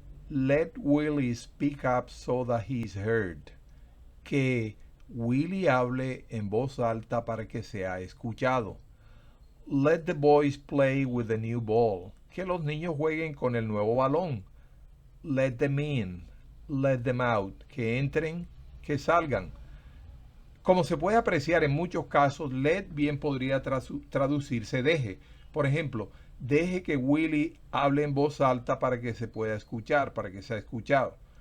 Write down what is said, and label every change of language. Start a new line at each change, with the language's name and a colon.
English: Let Willie speak up so that he's heard.
Spanish: Que Willie hable en voz alta para que sea escuchado.
English: Let the boys play with the new ball.
Spanish: Que los niños jueguen con el nuevo balón.
English: Let them in. Let them out.
Spanish: Que entren, que salgan. Como se puede apreciar en muchos casos, let bien podría traducirse deje. Por ejemplo, deje que Willie hable en voz alta para que se pueda escuchar, para que sea escuchado.